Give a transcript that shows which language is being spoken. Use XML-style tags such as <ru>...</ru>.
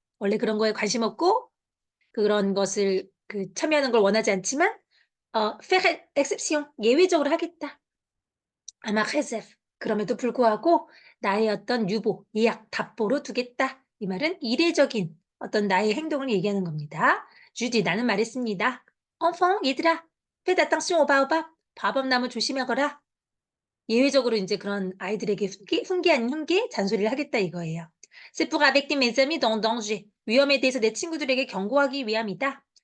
<ko>원래 그런 거에 관심 없고 그런 것을 참여하는 걸 원하지 않지만</ko> <fr>faire exception</fr> <ko>예외적으로 하겠다.</ko> <fr>à ma réserve</fr> <ko>그럼에도 불구하고 나의 어떤 유보, 예약, 답보로 두겠다. 이 말은 이례적인 어떤 나의 행동을 얘기하는 겁니다. 주디 나는 말했습니다.</ko> <fr>enfant</fr> <ko>얘들아,</ko> <fr>faites attention au baobab.</fr> <ko>바밤나무 조심하거라. 예외적으로 이제 그런 아이들에게 훈계 아닌 훈계, 잔소리를 하겠다 이거예요.</ko> <fr>C'est pour avertir mes amis d'un danger.</fr> <ko>위험에 대해서 내 친구들에게 경고하기 위함이다.</ko>